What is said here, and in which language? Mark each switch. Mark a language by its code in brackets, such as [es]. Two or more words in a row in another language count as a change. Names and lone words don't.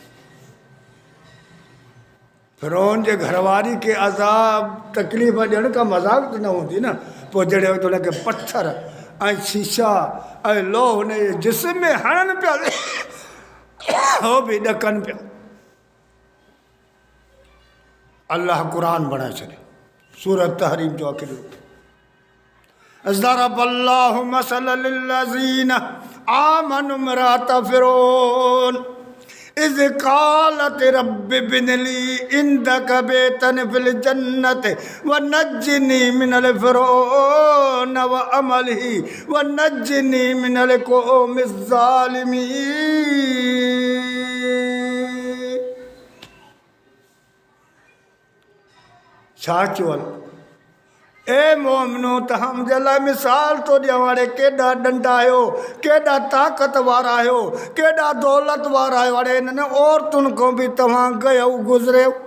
[sd] फिरौन जे घरवारी खे अज़ाब तकलीफ़ ॾियण का मज़ाक त न हूंदी न पोइ जहिड़े वक़्तु हुनखे पत्थर ऐं शीशा ऐं लो हुन जे जिस्म में हणनि पिया हो बि ॾकनि पिया अल्लाह क़ुरान बणाए छॾियो सूरत तहरीम जो आख़िरी [ar] ضرب الله مثلا للذين آمنوا امرأة فرعون إذ قالت رب ابن عندك بيتا في الجنة ونجني من فرعون وعمله ونجني من القوم الظالمين [sd] छा चयो ए मोमिनो तव्हां मुंहिंजे लाइ मिसाल थो ॾियां हाणे केॾा ॾंडा आहियो केॾा ताक़त वारा आहियो केॾा दौलत वारा आहियो हाणे हिननि औरतुनि खां बि तव्हां गयो गुज़रियो